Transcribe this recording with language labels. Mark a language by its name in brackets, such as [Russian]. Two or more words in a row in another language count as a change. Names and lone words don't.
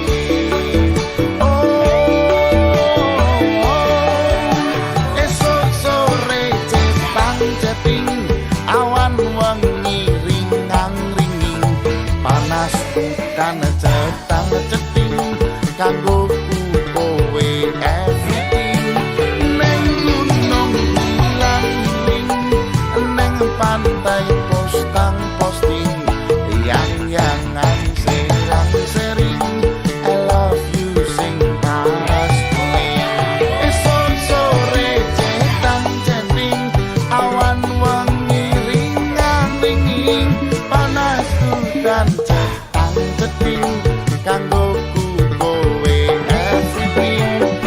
[Javanese] Esok sore cetang-ceting, awan wengi ringang-ringing, panas bukan cetang-ceting, kanggoku kowe everything. Neng gunung hilang-iling, neng pantai postang-posting, yang-yangan serang-sering, [English] I love you [Javanese] sing paras bening. Esok sore cetang-ceting, awan wengi ringang-ringing, panas hutan cetang-ceting, kanggoku kowe everything.